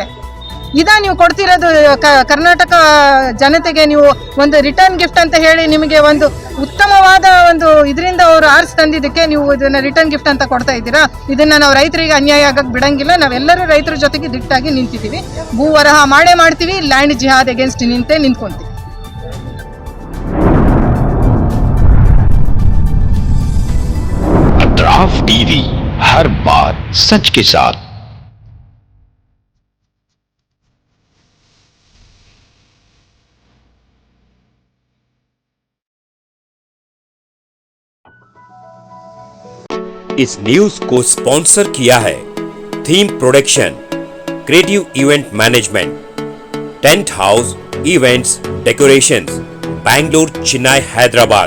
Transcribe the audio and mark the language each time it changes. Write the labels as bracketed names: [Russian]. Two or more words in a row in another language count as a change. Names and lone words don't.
[Kannada] ನೀವು ಕೊಡ್ತಿರೋದು ಕರ್ನಾಟಕ ಜನತೆಗೆ ನೀವು ಒಂದು [English] return gift [Kannada] ಅಂತ ಹೇಳಿ ನಿಮಗೆ ಒಂದು ಉತ್ತಮವಾದ ಒಂದು ಇದರಿಂದ ಅವರು ಆರಿಸಿ ತಂದಿದ್ದಕ್ಕೆ ನೀವು ಇದನ್ನ [English] return gift [Kannada] ಅಂತ ಕೊಡ್ತಾ ಇದ್ದೀರಾ. ಇದನ್ನ ನಾವು ರೈತರಿಗೆ ಅನ್ಯಾಯ ಆಗಕ್ಕೆ ಬಿಡಂಗಿಲ್ಲ. ನಾವೆಲ್ಲರೂ ರೈತರ ಜೊತೆಗೆ ದಿಟ್ಟಾಗಿ ನಿಂತಿದ್ದೀವಿ. ಭೂವರಹ ಮಾಡೇ ಮಾಡ್ತೀವಿ. [English] land jihad against [Kannada] ನಿಂತ್ಕೊಂತೀವಿ. [Hindi] अतराफ टीवी, हर बात सच के साथ। इस न्यूज को स्पॉन्सर किया है थीम प्रोडक्शन, क्रिएटिव इवेंट मैनेजमेंट, टेंट हाउस इवेंट्स डेकोरेशंस, बैंगलोर, चेन्नई, हैदराबाद।